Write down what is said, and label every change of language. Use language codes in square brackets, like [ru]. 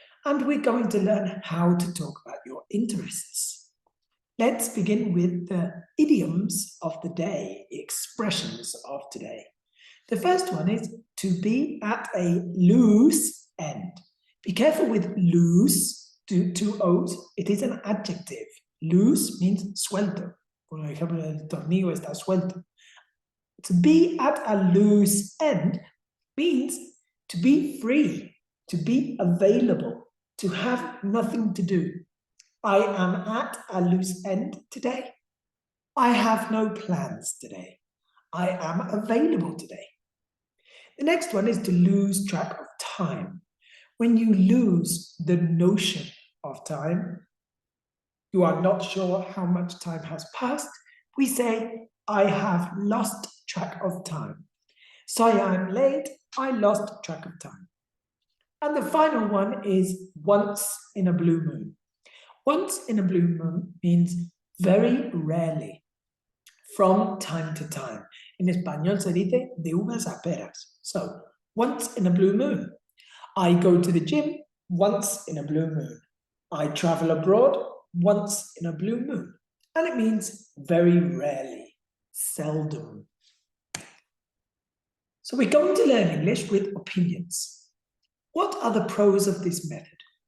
[en] And we're going to learn how to talk about your interests. Let's begin with the idioms of the day, the expressions of today. The first one is to be at a loose end. Be careful with loose, two O's. It is an adjective. Loose means suelto. [es] Por ejemplo, el tornillo está suelto. [en] To be at a loose end means to be free, to be available, to have nothing to do. I am at a loose end today. I have no plans today. I am available today. The next one is to lose track of time. When you lose the notion of time, you are not sure how much time has passed, we say, I have lost track of time. Sorry, I'm late, I lost track of time. And the final one is once in a blue moon. Once in a blue moon means very rarely, from time to time. [es] En español se dice de uvas a peras. [en] So, once in a blue moon. I go to the gym once in a blue moon. I travel abroad once in a blue moon. And it means very rarely, seldom. So we're going to learn English with opinions. What are the pros of this method?